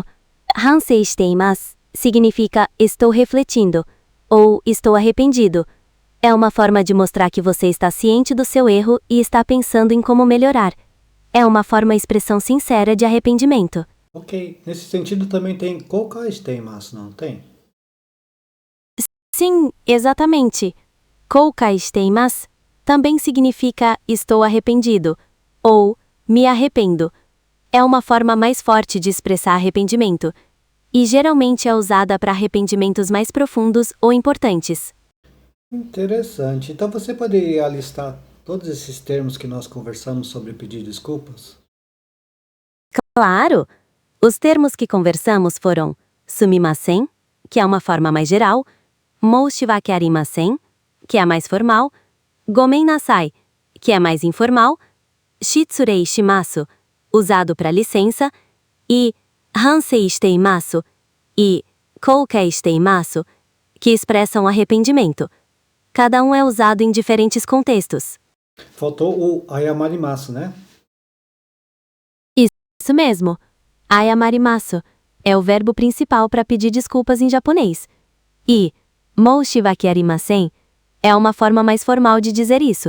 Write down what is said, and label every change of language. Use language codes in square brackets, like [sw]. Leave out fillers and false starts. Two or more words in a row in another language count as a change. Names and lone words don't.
[ja] 反省しています [pt] significa estou refletindo ou estou arrependido. É uma forma de mostrar que você está ciente do seu erro e está pensando em como melhorar. É uma expressão sincera de arrependimento. Ok, nesse sentido também tem [ja] 後悔しています, [pt] não tem? Sim, exatamente. [ja] 後悔しています [pt] também significa estou arrependido ou me arrependo. É uma forma mais forte de expressar arrependimento e geralmente é usada para arrependimentos mais profundos ou importantes. Interessante. Então você poderia listar todos esses termos que nós conversamos sobre pedir desculpas? Claro! Os termos que conversamos foram sumimasen, que é uma forma mais geral, [ja] 申し訳ありません, [pt] que é a mais formal, [ja] ごめんなさい, [pt] que é mais informal, [ja] 失礼します, [pt] usado para licença, e [ja] 反省しています [pt] e [ja] 後悔しています, [pt] que expressam arrependimento. Cada um é usado em diferentes contextos. Faltou o ayamarimasu, né? Isso mesmo. Ayamarimasu é o verbo principal para pedir desculpas em japonês. E [ja] 申し訳ありません [pt] é uma forma mais formal de dizer isso.